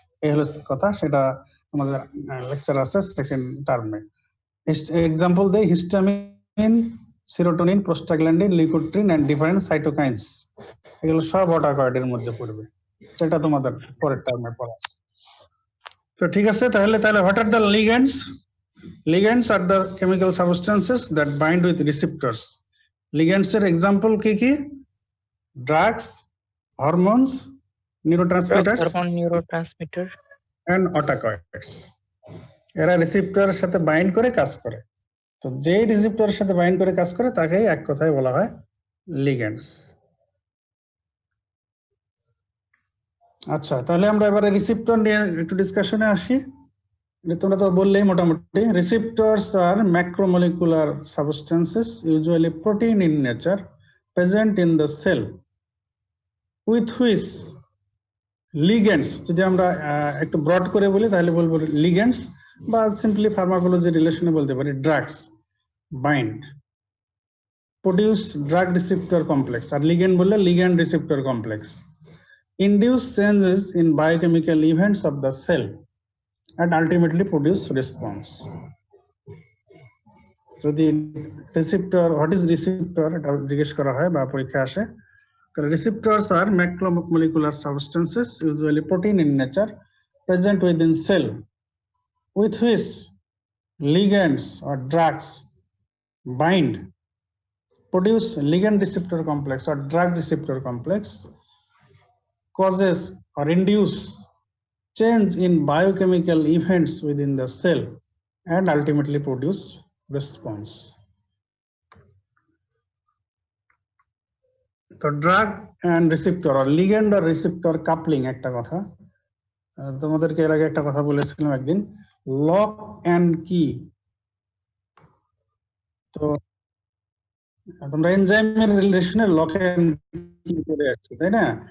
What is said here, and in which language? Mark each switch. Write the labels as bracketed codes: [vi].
[bn] এই হলো কথা, সেটা আমাদের লেকচার আছে সেকেন্ড টার্মে। এক্সাম্পল দেই, histamine, serotonin, prostaglandin, leukotriene and different cytokines, এগুলো সব অটাকয়েডের মধ্যে পড়বে। সেটা তোমাদের পরের টার্মে পড়া আছে। তো ঠিক আছে, তাহলে [en] what are the ligands? Ligands are the chemical substances that bind with receptors. [bn] Ligands এর এক্সাম্পল কি কি? Drugs, hormones, নিউরোট্রান্সমিটারস neurotransmitter [en] And autacoids. [bn] এরা রিসেপ্টরের সাথে বাইন্ড করে কাজ করে। তো যে রিসেপ্টরের সাথে বাইন্ড করে কাজ করে তাকেই এক কথায় বলা হয় লিগ্যান্ডস। আচ্ছা, তাহলে আমরা এবারে রিসেপ্টর নিয়ে একটু ডিসকাশনে আসি। তোমরা তো বললেই মোটামুটি, [en] receptors আর macromolecular substances usually protein in nature present in the cell with which ligands, [bn] যদি আমরা একটু ব্রড করে বলি তাহলে বলবো লিগ্যান্ডস, বা সিম্পলি ফার্মাকোলজি রিলেশনে বলতে পারি drugs bind produce drug receptor complex, আর লিগ্যান্ড বললে ligand receptor complex, [en] induce changes in biochemical events of the cell and ultimately produce response. [bn] যদি রিসিপ্টর, হোয়াট ইজ রিসিপ্টর এটা জিজ্ঞেস করা হয় বা পরীক্ষা আসে, তাহলে [en] receptors are macromolecular substances, usually protein in nature, present within cell, with which ligands or drugs bind, produce ligand receptor complex or drug receptor complex, causes or induce change in biochemical events within the cell, and ultimately produce response. [bn] তো drug and receptor আর ligand আর receptor coupling একটা কথা তোমাদেরকে এর আগে একটা কথা বলেছিলাম একদিন, লক অ্যান্ড কি। তো তোমরা এনজাইমের রিলেশনে লক অ্যান্ড কি করে যাচ্ছে, তাই না?